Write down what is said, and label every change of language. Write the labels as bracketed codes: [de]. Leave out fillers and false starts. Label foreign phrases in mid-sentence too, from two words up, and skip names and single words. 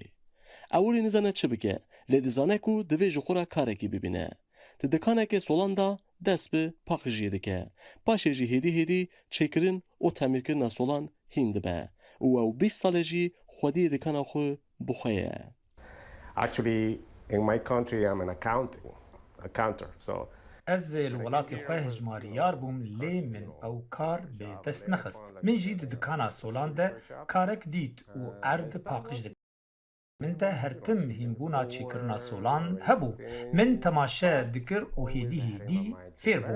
[ku] Ew wî nizane çi bike, lê dizane ku divê ji xwe re karekî bibîne. Di dikanekê solan da dest bi paqijiyê dike. Paşê jî hêdî hêdî çêkirin û temîrkirina solan hîn dibe û ew 20 salê jî xwediyê dikana xwe bixwe ye. [en] Actually, in my country, I'm an accountant. So, [ku] Ez li welatê xwe hejmariyar bûm lê min ew kar bê dest nexist. Min jî di dikana solan de karek dît û erd paqij dik. Min de hertim hînbûna çêkirina solan hebû. Min temaşe dikir û hêdî hêdî fêr bûm.